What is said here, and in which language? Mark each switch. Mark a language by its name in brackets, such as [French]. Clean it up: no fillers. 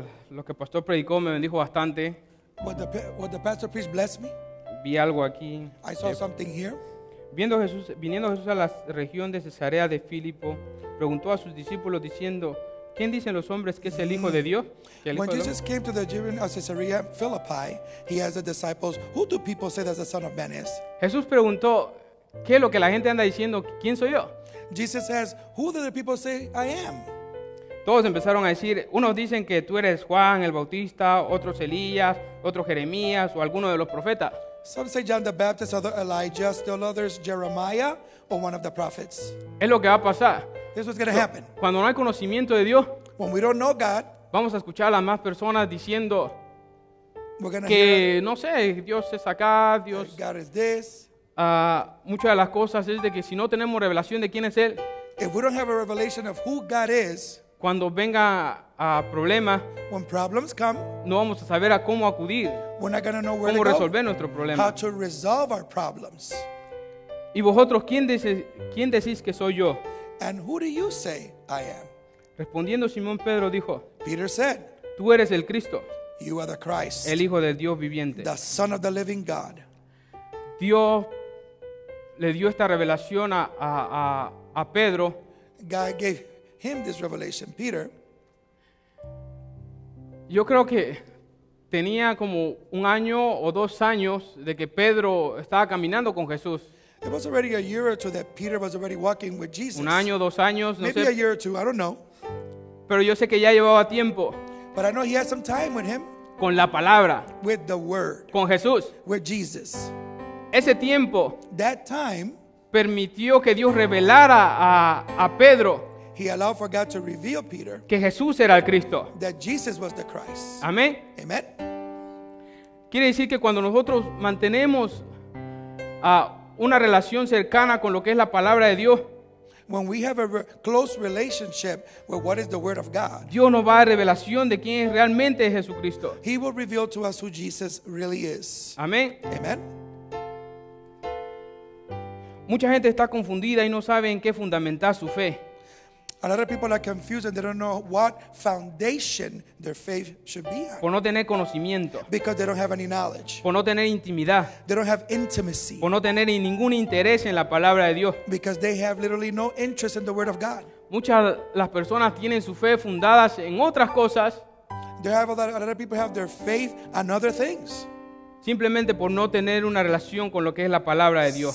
[Spanish] Lo que el pastor predicó me bendijo bastante. [English] What the pastor preached blessed me. [Spanish] Vi algo aquí. [English] I saw something here. [Spanish] Viniendo Jesús a la región de Cesarea de Filipo, preguntó a sus discípulos diciendo, ¿quién dicen los hombres que es el Hijo de Dios? Que el Hijo [English] When [Spanish] del [English] Jesus came to the region of Caesarea Philippi, he asked the disciples, who do people say that the Son of Man is? [Spanish] Jesús preguntó, ¿qué es lo que la gente anda diciendo? ¿Quién soy yo? [English] Jesus says, who do the people say I am? [Spanish] Todos empezaron a decir, unos dicen que tú eres Juan el Bautista, otros Elías, otros Jeremías o alguno de los profetas. [English] Some say John the Baptist, other Elijah, still others Jeremiah, or one of the prophets. [Spanish] Es lo que va a pasar. [English] This was going to happen. [Spanish] Cuando no hay conocimiento de Dios, [English] When we don't know God, [Spanish] vamos a escuchar a las más personas diciendo [English] we're going to hear [Spanish] que, no sé, Dios es acá, Dios... [English] God is this. [Spanish] Muchas de las cosas es de que si no tenemos revelación de quién es Él, [English] If we don't have a revelation of who God is, [Spanish] cuando venga a problemas, [English] when problems come, [Spanish] no vamos a saber a cómo acudir, [English] we're not going to know where [Spanish] cómo [English] to go, [Spanish] resolver nuestros [English] how [Spanish] problemas. [English] to resolve our problems. [Spanish] Y vosotros, ¿quién decís que soy yo? [English] And who do you say I am? [Spanish] Respondiendo Simón Pedro dijo, [English] Peter said, [Spanish] tú eres el Cristo, [English] you are the Christ, [Spanish] el Hijo del Dios viviente. [English] the Son of the living God. [Spanish] Dios le dio esta revelación a Pedro, [English] God gave him this revelation. Peter, [Spanish] yo creo que tenía como 1 año o 2 años de que Pedro estaba caminando con Jesús. [English] it was already a year or two that Peter was already walking with Jesus. [Spanish] 1 año, 2 años, no [English] Maybe a [Spanish] sé. [English] year or two, I don't know. [Spanish] Pero yo sé que ya llevaba tiempo [English] But I know he had some time with him, [Spanish] con la palabra, [English] with the Word, [Spanish] con Jesús. [English] with Jesus. [Spanish] Ese tiempo [English] That time, [Spanish] permitió que Dios revelara a Pedro [English] he allowed for God to reveal Peter [Spanish] que Jesús era el Cristo. [English] that Jesus was the Christ. [Spanish] Amén. [English] Amen. [Spanish] Quiere decir que cuando nosotros mantenemos una relación cercana con lo que es la palabra de Dios, [English] When we have a close relationship with what is the Word of God, [Spanish] Dios nos va a dar revelación de quién es realmente Jesucristo. [English] He will reveal to us who Jesus really is. [Spanish] Amén. [English] Amen. [Spanish] Mucha gente está confundida y no sabe en qué fundamentar su fe. [English] A lot of people are confused and they don't know what foundation their faith should be on [Spanish] Por no tener conocimiento, [English] because they don't have any knowledge. [Spanish] por no tener intimidad, [English] They don't have intimacy [Spanish] por no tener ningún interés en la palabra de Dios. [English] because they have literally no interest in the Word of God. [Spanish] Muchas las personas tienen su fe fundadas en otras cosas [English] They have a lot of people have their faith on other things [Spanish] simplemente por no tener una relación con lo que es la palabra de Dios.